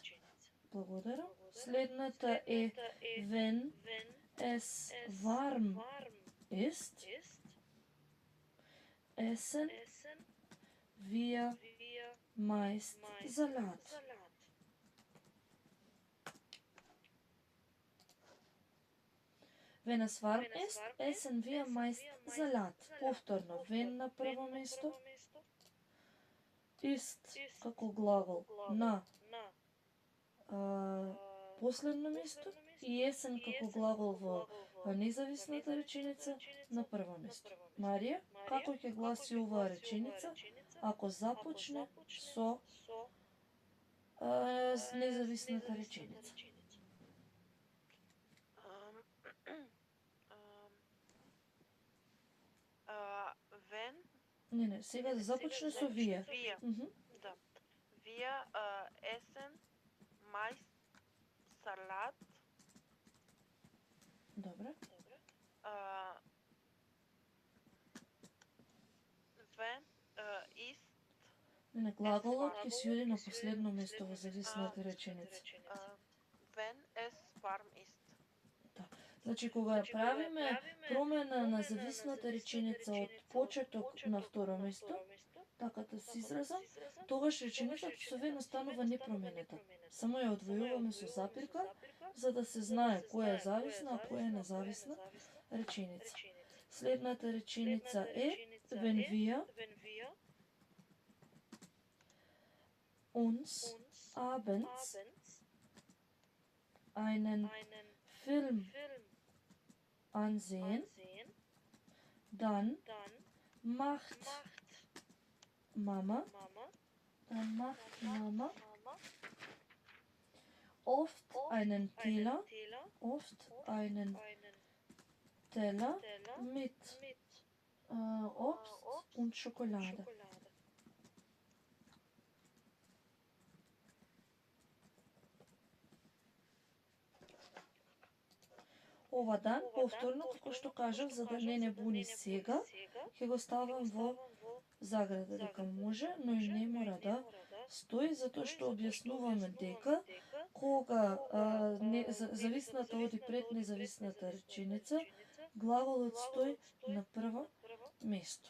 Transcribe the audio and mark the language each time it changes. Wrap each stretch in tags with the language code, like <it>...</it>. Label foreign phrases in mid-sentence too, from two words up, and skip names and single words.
<mk>Благодарам. Следната е</mk> <de>wenn es warm ist, essen wir meist Salat. Wenn es warm ist, essen wir meist Salat.</de> <mk>Повторно, wenn на прво место, ist како глагол на последно место и есен како глагол во независната реченица на прво место. Марија, како ќе гласи оваа реченица ако започне со независната реченица?</mk> <de>When?</de> <mk>Не, сега да започне со вие. Да.</mk> <de>Wir essen meist Salat.</de> <mk>Добре.</mk> <de>When ist?</de> <mk>Не, глаголот ќе се оди на последно место во зависната реченица.</mk> <de>When es warm ist.</de> <mk>Значи, кога правиме промена на зависната реченица од почеток на второ место, така да се изразам, тогаш реченицата со вен останува непроменета. Само ја одвојуваме со запирка, за да се знае која е зависна, а која е независна реченица. Следната реченица е</mk> <de>wenn wir uns abends einen Film ansehen, dann macht Mama oft einen Teller mit Obst und Schokolade.</de> <mk>Ова дан, повторно, како што кажав, за да не буни сега, ќе го ставам во заграда дека може, но и не мора да стои, затоа што објаснуваме дека кога зависната оди пред независната реченица, глаголот стои на прво место.</mk>